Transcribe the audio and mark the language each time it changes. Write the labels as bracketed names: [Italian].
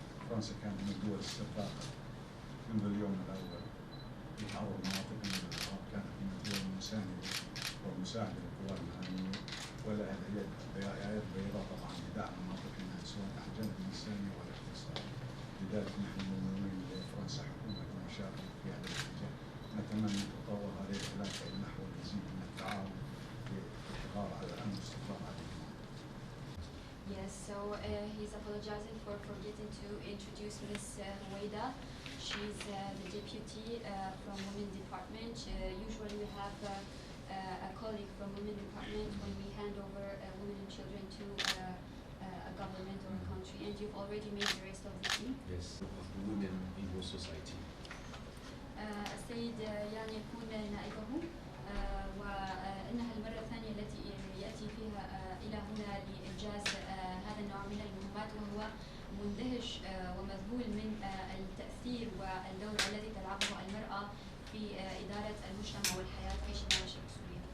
[Arabic] فرنسا كانت من الدول السباقة منذ اليوم الأول في تحرر مناطق من الإرهاب، كانت من الدول المساندة والمساعدة للقوات الأمنية ولها يد بيضاء طبعا بدعم مناطقنا سواء على الجانب الإنساني والاقتصادي. لذلك نحن ممنونين لفرنسا حكومة المشاركة في هذا الاتجاه. نتمنى أن تتطور هذه العلاقة نحو المزيد من التعاون للحفاظ على الأمن والاستقرار على المنطقة. [English] Yes, so he's apologizing for forgetting to introduce Ms. Ruwaida. She's the deputy from Women Department. Usually we have a colleague from Women Department when we hand over women and children to a government or a country, and you've already made the rest of the team. Yes, of the women in your society. [Arabic] السيد يعني يكون نائبه، وإنها المرة الثانية التي يأتي فيها إلى هنا لإنجاز هذا النوع من المهمات، وهو مندهش ومذهول من التأثير والدور الذي تلعبه المرأة في إدارة المجتمع والحياة في شمال شرق سوريا.